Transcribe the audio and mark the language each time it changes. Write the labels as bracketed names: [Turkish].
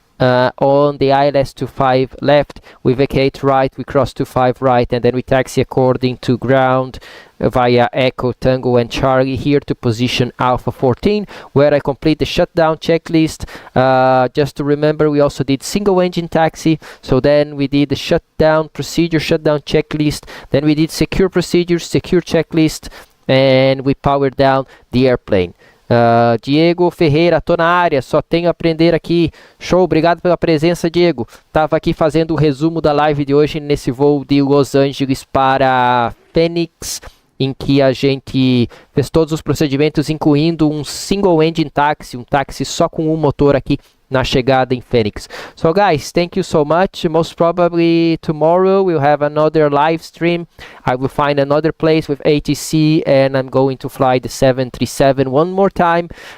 [English] On the ILS 25 left, we vacate right, we cross 25 right, and then we taxi according to ground via Echo, Tango and Charlie here to position Alpha 14, where I complete the shutdown checklist. Just to remember, we also did single engine taxi, so then we did the shutdown procedure, shutdown checklist, then we did secure procedures, secure checklist, and we powered down the airplane. [Portuguese] Diego Ferreira, tô na área, só tenho a aprender aqui. Show, obrigado pela presença, Diego. Tava aqui fazendo o resumo da live de hoje nesse voo de Los Angeles para Phoenix, em que a gente fez todos os procedimentos, incluindo um single engine taxi, um táxi só com um motor aqui na chegada em Phoenix. [English] So guys, thank you so much. Most probably tomorrow we'll have another live stream. I will find another place with ATC and I'm going to fly the 737 one more time.